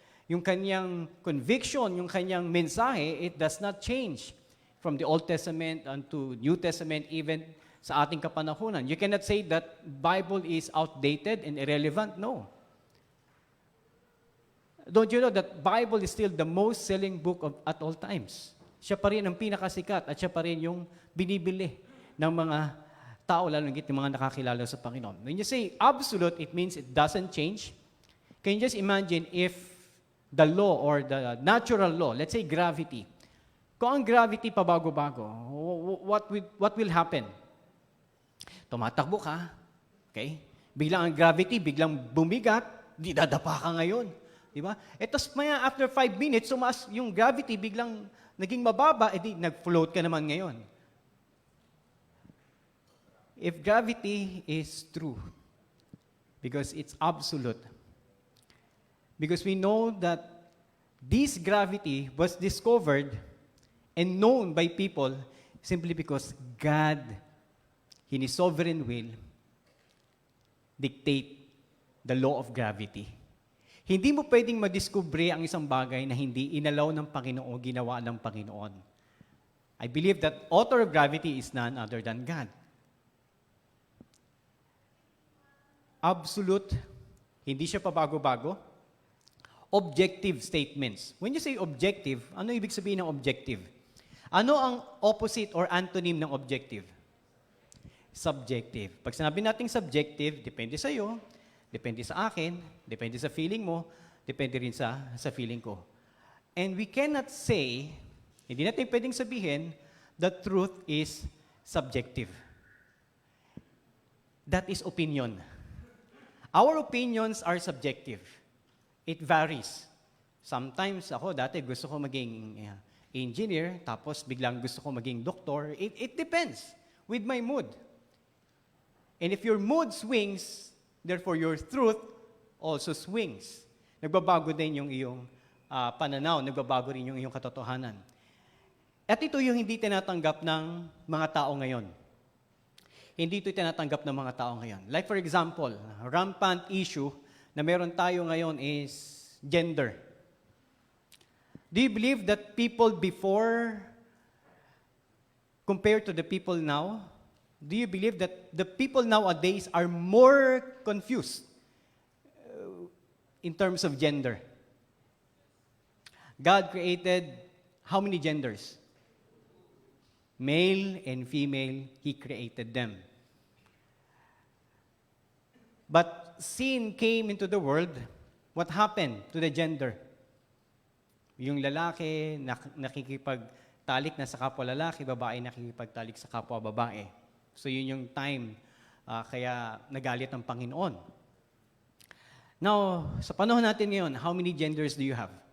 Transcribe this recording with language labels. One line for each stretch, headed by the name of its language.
Filipino: Yung kanyang conviction, yung kanyang mensahe,
English: it does not change from the Old Testament unto New Testament, even
Filipino: sa ating kapanahunan.
English: You cannot say that Bible is outdated and irrelevant. No. Don't you know that Bible is still the most selling book at all times?
Filipino: Siya pa rin ang pinakasikat at siya pa rin yung binibili ng mga tao, lalo ng mga nakakilala sa Panginoon.
English: When you say absolute, it means it doesn't change. Can you just imagine if the law or the natural law, let's say gravity,
Filipino: kung ang gravity pabago-bago,
English: what will happen?
Filipino: Tumatakbo ka, okay? Biglang ang gravity, biglang bumigat, di dadapa ka ngayon. Di ba? Tapos maya,
English: after 5 minutes,
Filipino: sumas yung gravity, biglang naging mababa, edi nag-float ka naman ngayon.
English: If gravity is true, because it's absolute, because we know that this gravity was discovered and known by people simply because God, in His sovereign will, dictate the law of gravity.
Filipino: Hindi mo pwedeng madiskubre ang isang bagay na hindi inalaw ng Panginoon o ginawa ng Panginoon.
English: I believe that author of gravity is none other than God.
Filipino: Absolute, hindi siya pabago-bago.
English: Objective statements. When you say objective,
Filipino: ano ibig sabihin ng objective? Ano ang opposite or antonym ng objective? Subjective. Pag sinabi nating subjective, depende sa iyo, depende sa akin, depende sa feeling mo, depende rin sa feeling ko.
English: And we cannot say,
Filipino: hindi natin pwedeng sabihin,
English: that truth is subjective. That is opinion. Our opinions are subjective. It varies.
Filipino: Sometimes ako, dati gusto ko maging engineer, tapos biglang gusto ko maging doktor.
English: It depends with my mood. And if your mood swings, therefore your truth also swings.
Filipino: Nagbabago din yung iyong pananaw, nagbabago rin yung iyong katotohanan. At ito yung hindi tinatanggap ng mga tao ngayon. hindi ito tinatanggap ng mga tao ngayon.
English: Like for example, rampant issue
Filipino: na meron tayo ngayon
English: is gender. Do you believe that people before compared to the people now, do you believe that the people nowadays are more confused in terms of gender? God created how many genders? Male and female, He created them. But sin came into the world. What happened to the gender?
Filipino: Yung lalaki nakikipagtalik na sa kapwa lalaki, babae nakikipagtalik sa kapwa babae. So yun yung time kaya nagalit ang Panginoon.
English: Now,
Filipino: sa panahon natin ngayon,
English: how many genders do you have?